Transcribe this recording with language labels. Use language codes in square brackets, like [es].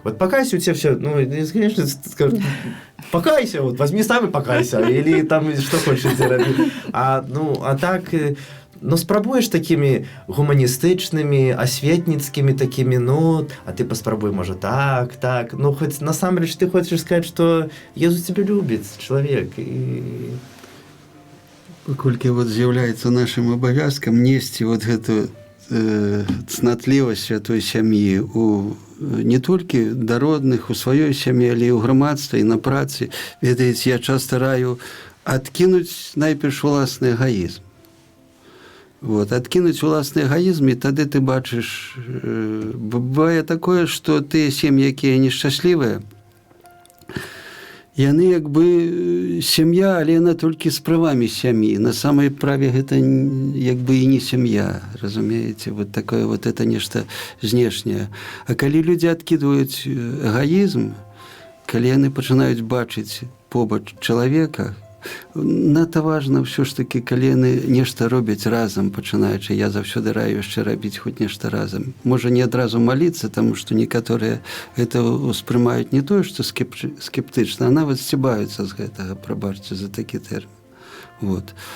[ru] Покайся, у тебя все, конечно, скажут, покайся, возьми сам и покайся, или там что хочешь делать. А так, спрабуешь такими гуманистичными, осветницкими такими, а ты поспробуй, может, так, хоть на самом деле ты хочешь сказать, что Иисус тебя любит, человек, и... [be] Паколькі з'яўляецца нашым абавязкам несці гэту цнатлівасць святой сям'і не толькі да родных, у сваёй сям'і, але і ў грамадстве, і на працы. Ведаеце, я часта раю адкінуць найперш уласны эгоізм. Вот, адкінуць уласны эгоізм, і тады ты бачыш, бывае такое, што тыя сем'і, якія нешчаслівыя, яны як бы сям'я, але яна толькі з правамі сям'і. На самай праве гэта як бы і не сям'я, разумееце? [ru] Вот такое вот это [be] нешта знешняе. А калі людзі адкідваюць эгоізм, калі яны пачынаюць бачыць побач чалавека, надта важна ўсё ж такі, калі яны нешта робяць разам, пачынаючы, я заўсёды раю яшчэ рабіць хоць нешта разам. Можа, не адразу маліцца, таму што некаторыя гэта ўспрымаюць не тое, што скептычна, а нават сцібаюцца з гэтага, прабачце за такі тэрмін. Вот.